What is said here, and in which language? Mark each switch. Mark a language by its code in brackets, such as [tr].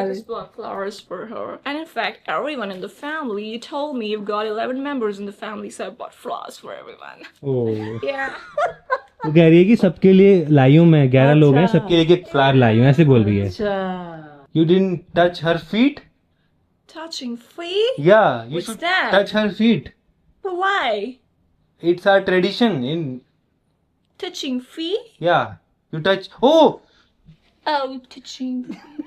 [en] I just bought flowers for her. And in fact, everyone in the family, you told me you've got 11 members in the family, so I bought flowers for everyone. Oh. Yeah. [hi] वो कह रही है कि सबके लिए लाई हूँ मैं, 11 लोग हैं, सबके लिए एक फ्लावर लाई हूँ, ऐसे बोल रही है। अच्छा। [en] You didn't touch her feet? Touching feet? Yeah, you What's should that? touch her feet. But why? It's our tradition in. Touching feet? Yeah, you touch. Oh, Oh, touching feet.